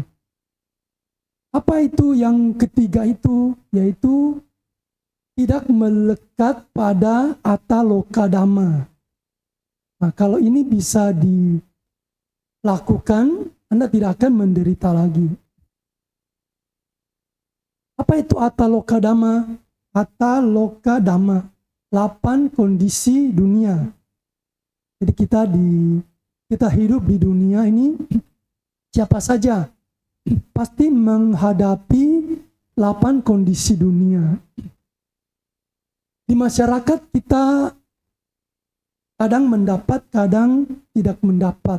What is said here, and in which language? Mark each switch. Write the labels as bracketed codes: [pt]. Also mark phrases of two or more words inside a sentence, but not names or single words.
[id] Apa itu yang ketiga itu? Yaitu tidak melekat pada [pi] ataloka dhamma. [id] Nah, kalau ini bisa dilakukan, Anda tidak akan menderita lagi. Apa itu [pi] ataloka dhamma? Ataloka dhamma, [id] 8 kondisi dunia. Jadi kita hidup di dunia ini, siapa saja pasti menghadapi 8 kondisi dunia. Di masyarakat kita kadang mendapat, kadang tidak mendapat.